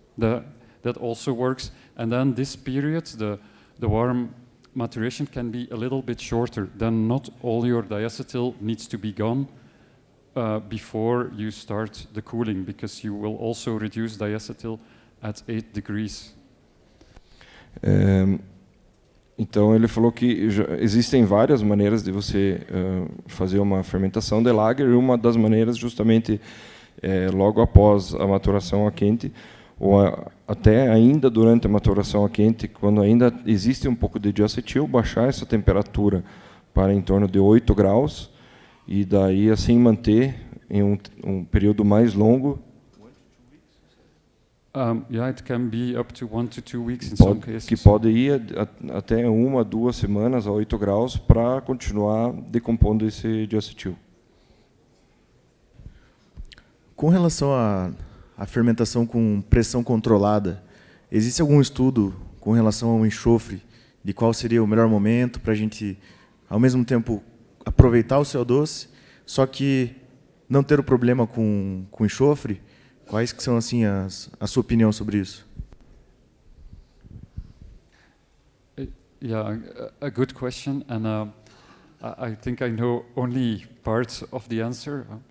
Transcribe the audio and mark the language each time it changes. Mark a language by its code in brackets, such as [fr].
[en] That also works. And then this period, the warm maturation can be a little bit shorter. Then not all your diacetyl needs to be gone before you start the cooling, because you will also reduce diacetyl at 8 degrees. [pt] Então ele falou que existem várias maneiras de você fazer uma fermentação de lager, e uma das maneiras justamente logo após a maturação a quente, ou até ainda durante a maturação a quente, quando ainda existe um pouco de diacetil, baixar essa temperatura para em torno de 8 graus, e daí assim manter em um período mais longo. [en] It can be up to 1 to 2 weeks in some cases. [pt] Que pode ir até 1 a 2 semanas a 8 graus para continuar decompondo esse diacetil. Com relação à fermentação com pressão controlada, existe algum estudo com relação ao enxofre, de qual seria o melhor momento para a gente, ao mesmo tempo, aproveitar o CO2, só que não ter o problema com enxofre? Quais que são assim a sua opinião sobre isso? [en] Yeah, a good question, and I think I know only part of the answer.